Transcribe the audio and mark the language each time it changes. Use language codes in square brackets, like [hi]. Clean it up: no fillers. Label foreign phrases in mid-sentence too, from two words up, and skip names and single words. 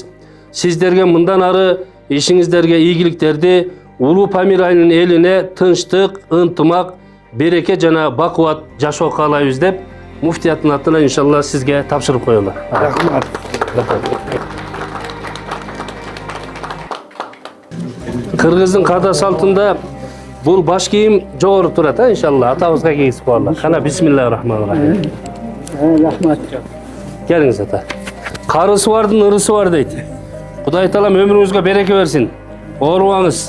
[ky] Сиздерге мындан ары ишиңиздерге ийгиликтерди, Улуу Памир айылынын элине тынчтык, ынтымак, береке жана бакубат жашоо каалайбыз деп муфтияттын атынан иншалла сизге тапшырып коелу. Рахмат. Кыргыздын каада салтында бул баш кийим жогору турат, иншалла атабызга кийгизип коелу. [ar] Кана بسم الله الرحمن الرحيم. [ky] Рахмат. Келиңиз ата. Карысы бардын ырысы бар дейт. Кудай Таалам өмүрүңүзгө береке берсин. Оорубаңыз.